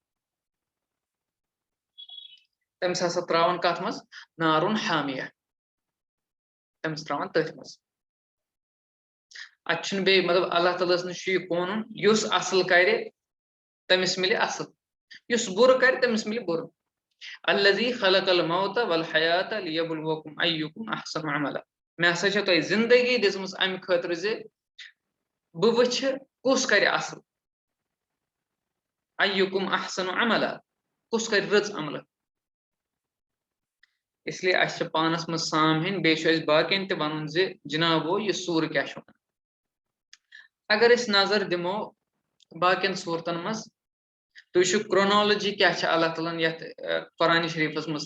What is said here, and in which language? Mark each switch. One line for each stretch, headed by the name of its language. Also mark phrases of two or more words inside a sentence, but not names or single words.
Kashmiri: تٔمِس ہسا تراون کتھ منٛز نارُن حامیہ تٔمِس تراون تٔتھۍ منٛز اتہِ چھُنہٕ بیٚیہِ مطلب اللہ تعالیٰ ہس نِش چھُ یہِ قونوٗن یُس اصل کرِ تٔمِس مِلہِ اصل یُس بُرٕ کرِ تٔمِس مِلہِ بُرٕ
Arabic: الذی خلق الموت والحیات لیبلوکم ایکم احسن عملا
Kashmiri: مےٚ ہسا چھےٚ تۄہہِ زندگی دِژمٕژ امہِ خٲطرٕ زِ بہٕ وٕچھِ کُس کرِ اصل
Arabic: ایکم احسن عملا
Kashmiri: کُس کرِ رٕژ عملہٕ اسلیے اَسہِ چھِ پانس منٛز سام ہیٚنۍ بیٚیہِ چھُ اَسہِ باقین تہِ وَنُن زِ جِنابو یہِ سوٗرٕ کیٛاہ چھُ وَنان اگر أسۍ نظر دِمو باقین صوٗرتن منٛز تُہۍ وٕچھِو کرونالجی کیٛاہ چھِ اللہ تعالیٰ ہن یتھ قرآنِ شریٖفس منٛز